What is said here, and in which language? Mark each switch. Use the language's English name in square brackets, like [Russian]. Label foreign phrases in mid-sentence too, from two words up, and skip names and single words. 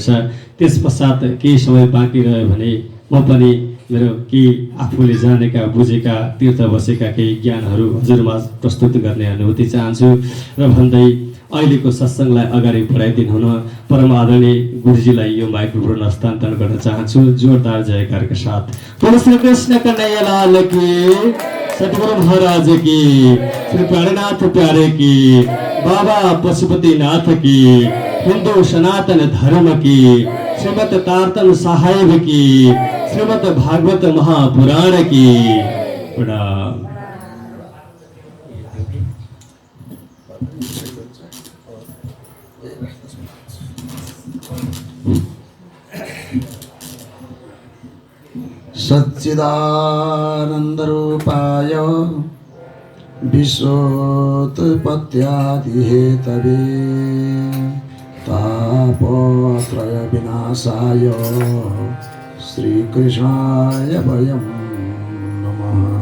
[Nepali] त्यस पश्चात केही समय बाँकी रह्यो भने म पनि मेरो केही आफूले जानेका बुझेका तीर्थ बसेका केही ज्ञानहरू हजुरमा प्रस्तुत गर्ने अनुभूति चाहन्छु। र भन्दै अहिलेको सत्सङ्गलाई अगाडि बढाइदिनु हुन परम आदरणीय गुरुजीलाई यो माइक्रोफोन हस्तान्तरण गर्न चाहन्छु जोरदार जयकारका साथ। [Hindi] बोलो श्री कृष्ण कन्हैया लाल की, सतगुरु महाराज की, श्री प्राणनाथ प्यारे की, बाबा पशुपतिनाथ की, हिंदू सनातन धर्म की, श्रीमद् तारतम साहिब की, श्रीमद् भागवत महापुराण की प्रणाम। [Sanskrit] सच्चिदानंद रूपाय विश्वोत्पत्त्यादि हेतवे तापत्रय विनाशाय श्रीकृष्णाय वयं नमः।